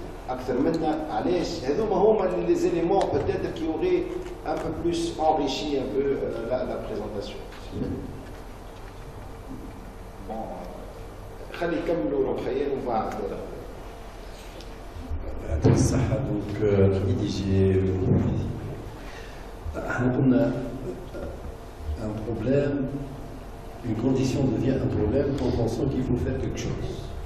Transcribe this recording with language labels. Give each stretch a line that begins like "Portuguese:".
French: أكثر منا علاش هذوما هما les éléments peut-être qui auraient un peu plus enrichi un peu la présentation.
Arabic: Bon, خلي يكملوا مخيل وبعد. يعطيك الصحة.
French: دونك rédiger. On a un problème, une condition devient un problème quand on sent qu'il faut faire quelque chose.